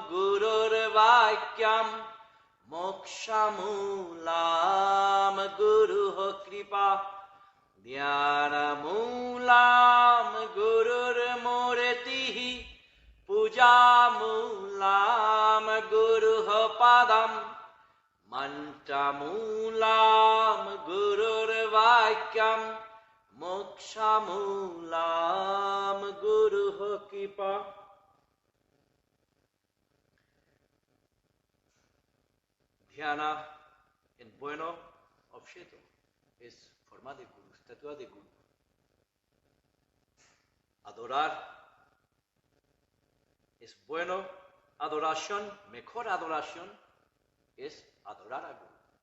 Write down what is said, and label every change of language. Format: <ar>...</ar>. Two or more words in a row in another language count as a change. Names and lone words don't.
<sa>Gururvakyam Moksha Mulam Guruho Kripa Dhyana Mulam Gururmurtihi Puja Mulam Guruho Padam Mantra Mulam Gururvakyam Moksha Mulam Guruho Kripa.</sa> <es>Dhyana en bueno objeto es forma de guru, estatua de guru. Adorar es bueno, adoración, mejor adoración es adorar a guru.</es>